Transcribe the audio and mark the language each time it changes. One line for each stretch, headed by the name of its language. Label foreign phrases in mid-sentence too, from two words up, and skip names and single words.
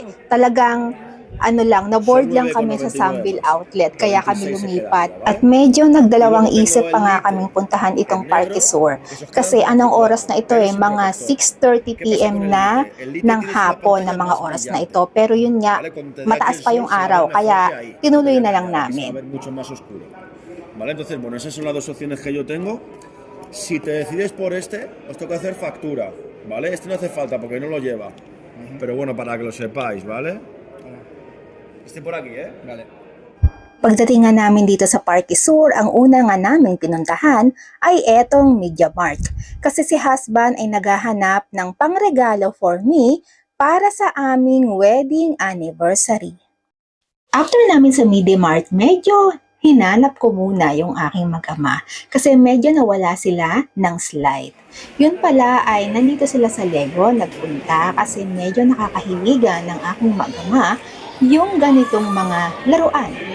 Filipino: Talagang na-board lang kami sa Sambil Outlet kaya kami lumipat. At medyo nagdalawang isip pa nga kaming puntahan itong Parque Sur. Kasi anong oras na ito mga 6:30 PM na ng hapon na mga oras na ito. Pero yun nga, mataas pa yung araw kaya tinuloy na lang namin.
Spanish: Vale, entonces, bueno, esas son las dos opciones que yo tengo. Si te decides por este, os toca hacer factura, ¿vale? Este no hace falta porque no lo lleva. Pero bueno, para que lo sepáis, ¿vale? Este por aquí, Vale.
Filipino: Pagdating nga namin dito sa Parque Sur, ang una nga naming pinuntahan ay etong Media Mart. Kasi si husband ay naghahanap ng pangregalo
English: for me
Filipino: para sa aming wedding anniversary. After namin sa Media Mart, medyo hinanap ko muna yung aking mag-ama kasi medyo nawala sila ng slide. Yun pala ay nandito sila sa Lego nagpunta kasi medyo nakakahiligan ng aking mag-ama yung ganitong mga laruan.